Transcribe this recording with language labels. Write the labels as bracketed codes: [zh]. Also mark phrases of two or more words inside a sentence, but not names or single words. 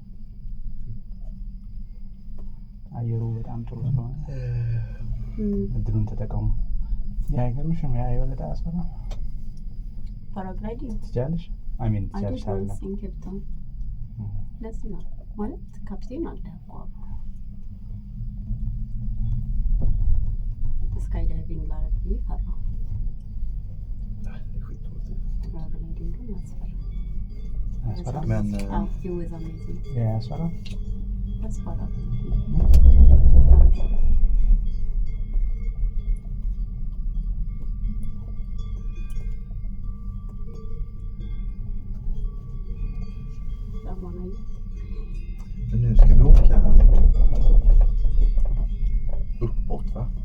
[am] አየሩ በጣም ጥሩ ስለሆነ እድሉን ተጠቀሙ። አይገርምሽም? ያ የወለዳ አስፈራ ፓራግላይዲንግ ትችያለሽ? አሜን ትችያለሽ አይደል? ሲንኬፕታውን ለዚህ ነው ማለት ካፕቴን አለ እኮ [en] sky diving [am] ላረግ ይፈራ [sv] Det är skitdåligt. [am] ፓራግላይዲንግ ግን ያስፈራ [sv] Men [en] it was amazing [am] ያስፈራ ያስፈራ [sv] Men nu ska vi åka uppåt, va?